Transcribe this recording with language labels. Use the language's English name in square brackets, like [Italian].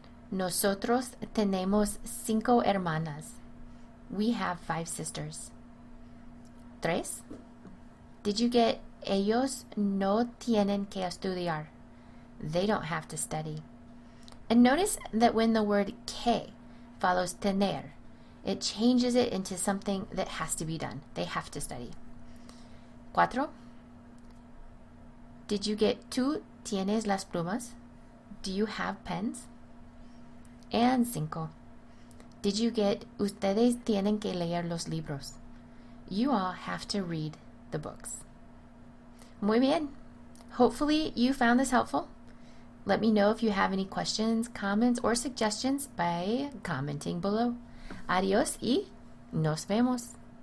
[Spanish] Nosotros tenemos 5 hermanas. [English] We have 5 sisters. 3. Did you get [Spanish] ellos no tienen que estudiar? [English] They don't have to study. And notice that when the word que follows tener, it changes it into something that has to be done. They have to study. 4. Did you get [Spanish] tú tienes las plumas? [English] Do you have pens? And 5. Did you get [Spanish] ustedes tienen que leer los libros? [English] You all have to read the books. [Spanish] Muy bien. [English] Hopefully you found this helpful. Let me know if you have any questions, comments, or suggestions by commenting below. [Spanish] Adiós y nos vemos.